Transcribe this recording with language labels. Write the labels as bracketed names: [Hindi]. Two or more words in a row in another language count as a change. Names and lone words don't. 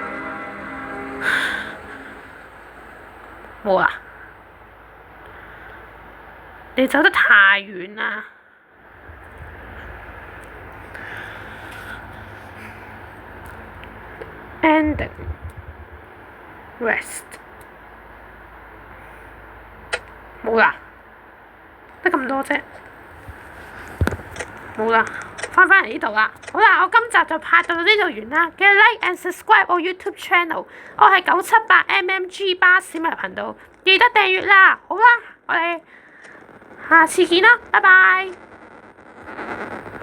[Cantonese] 冇啦，你走得太遠啦。 [English] Ending rest [Cantonese] 冇啦，得咁多啫，冇啦，返嚟呢度啦。好啦，我今集就拍到呢度完啦。記得 [English] like and subscribe [Cantonese] 我 [English] YouTube channel， [Cantonese] 我係978 MMG 巴士迷頻道，記得訂閱啦。好啦，我哋下次見啦，拜拜。